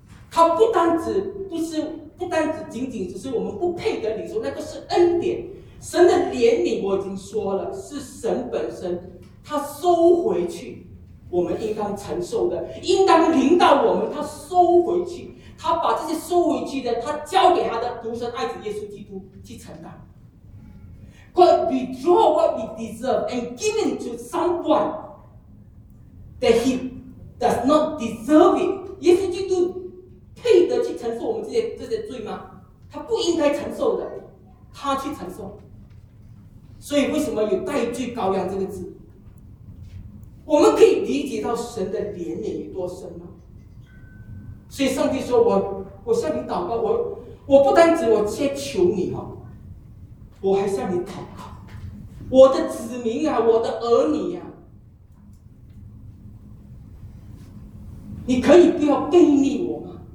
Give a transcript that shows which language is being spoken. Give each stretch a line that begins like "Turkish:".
Chinese: 他不单只不是，不单只仅仅只是我们不配得领受，那个是恩典。神的怜悯我已经说了，是神本身，他收回去，我们应当承受的，应当临到我们，他收回去。他把这些收回去的，他交给他的独生爱子耶稣基督去承担。
English: God withdraw what we deserve and give it to someone that he does not deserve it.
Chinese: 耶稣基督配得去承受我们这些罪吗？他不应该承受的，他去承受。所以为什么有代罪羔羊这个字？我们可以理解到神的怜悯有多深吗？所以上帝说，我向你祷告，我不单只我先求你哦，我还向你祷告，我的子民啊，我的儿女啊，你可以不要背逆我吗？